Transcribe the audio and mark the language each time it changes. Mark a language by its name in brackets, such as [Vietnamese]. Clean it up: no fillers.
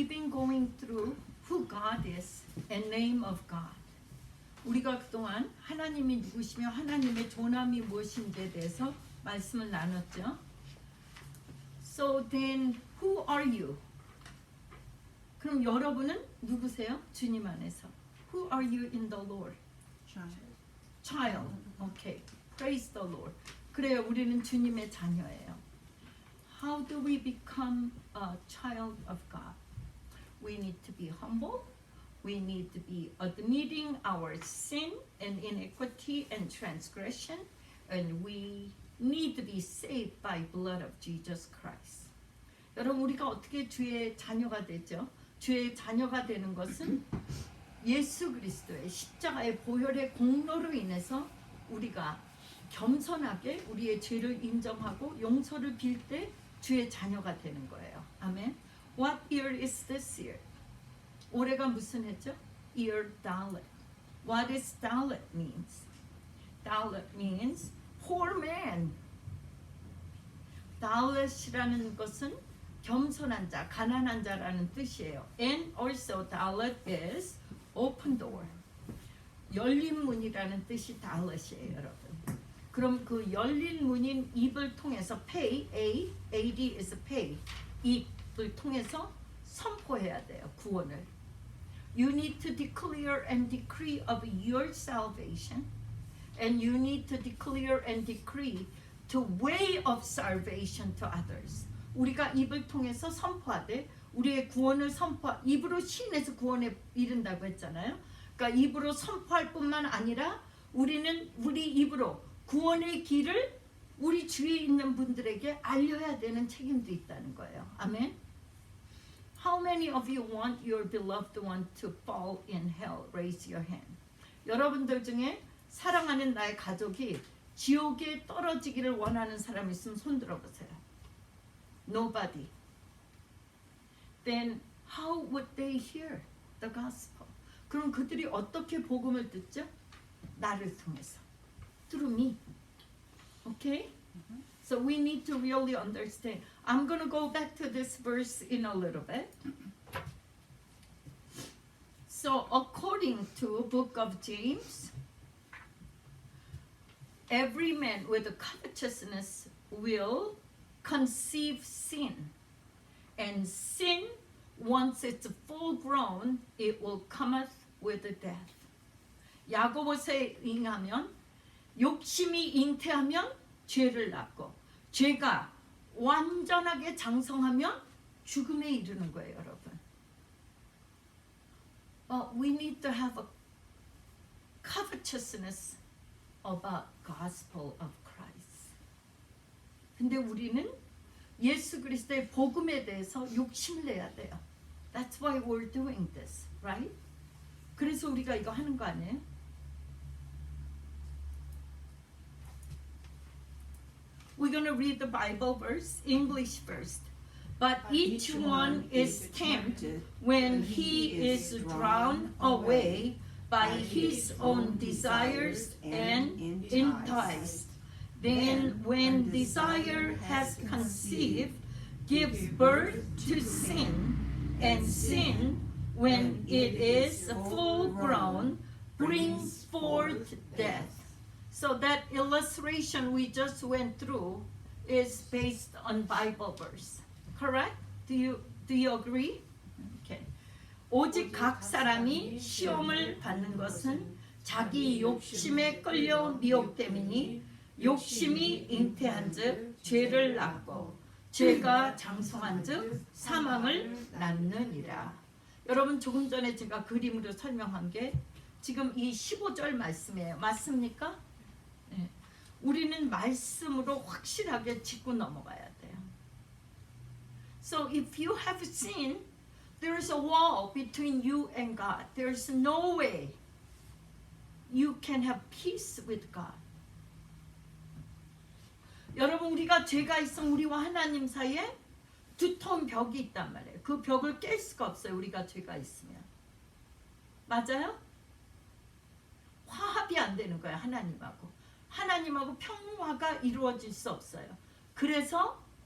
[English] going through who God is and name of God. [Korean] 우리가 그동안 하나님이 누구시며 하나님의 존함이 무엇인지에 대해서 말씀을 나눴죠. [English] So then who are you? [Korean] 그럼 여러분은 누구세요? 주님 안에서. [English] Who are you in the Lord? Child. Okay. Praise the Lord. [Korean] 그래요. 우리는 주님의 자녀예요. [English] How do we become a child of God? We need to be humble. We need to be admitting our sin and iniquity and transgression, and we need to be saved by blood of Jesus Christ. [Korean] 여러분, 우리가 어떻게 주의 자녀가 되죠? 주의 자녀가 되는 것은 예수 그리스도의 십자가의 보혈의 공로로 인해서 우리가 겸손하게 우리의 죄를 인정하고 용서를 빌 때 주의 자녀가 되는 거예요. [English] 아멘. What year is this year? [Korean] 올해가 무슨 해죠? [English] Year Dalet. What is Dalet means? Dalet means poor man. [Korean] Dalet이라는 것은 겸손한 자, 가난한 자라는 뜻이에요. [English] And also Dalet is open door. [Korean] 열린 문이라는 뜻이 Dalet이에요, 여러분. 그럼 그 열린 문인 입을 통해서 [English] pay, A-D is pay. [Korean] 입을 통해서 선포해야 돼요, 구원을. [English] You need to declare and decree of your salvation, and you need to declare and decree the way of salvation to others. [Korean] 우리가 입을 통해서 선포하되 우리의 구원을 입으로 시인해서 구원에 이른다고 했잖아요. 그러니까 입으로 선포할 뿐만 아니라 우리는 우리 입으로 구원의 길을 우리 주위에 있는 분들에게 알려야 되는 책임도 있다는 거예요. 아멘. [English] How many of you want your beloved one to fall in hell? Raise your hand. [Korean] 여러분들 중에 사랑하는 나의 가족이 지옥에 떨어지기를 원하는 사람 있으면 손 들어보세요. [English] Nobody. Then how would they hear the gospel? [Korean] 그럼 그들이 어떻게 복음을 듣죠? 나를 통해서. [English] Through me. Okay? So we need to really understand. I'm going to go back to this verse in a little bit. So according to book of James, every man with a covetousness will conceive sin. And sin, once it's full grown, it will cometh with death. [Korean] 야고보서에 의하면 욕심이 잉태하면 죄를 낳고 죄가 완전하게 장성하면 죽음에 이르는 거예요, 여러분. [English] We need to have a covetousness about gospel of Christ. [Korean] 근데 우리는 예수 그리스도의 복음에 대해서 욕심을 내야 돼요. [English] That's why we're doing this, right? [Korean] 그래서 우리가 이거 하는 거 아니에요? [English] We're going to read the Bible verse, English first. But each one is tempted when he is drawn away by his own desires and enticed. Then when desire has conceived, gives birth to sin, and sin, when it is full grown, brings forth death. So that illustration we just went through is based on Bible verse. Correct? Do you agree? Okay. [Korean] 오직 각 사람이 시험을 받는 것은 자기 욕심에 끌려 미혹됨이니 욕심이 잉태한즉 죄를 낳고 죄가 장성한즉 사망을 낳느니라. 여러분, 조금 전에 제가 그림으로 설명한 게 지금 이 15절 말씀이에요. 맞습니까? 네. 우리는 말씀으로 확실하게 짚고 넘어가야 돼요. [English] So if you have sinned, there is a wall between you and God. There is no way you can have peace with God. [Korean] 여러분, 우리가 죄가 있으면 우리와 하나님 사이에 두터운 벽이 있단 말이에요. 그 벽을 깰 수가 없어요. 우리가 죄가 있으면. 맞아요? 화합이 안 되는 거예요. 하나님하고 평화가 이루어질 수 없어요. 그래서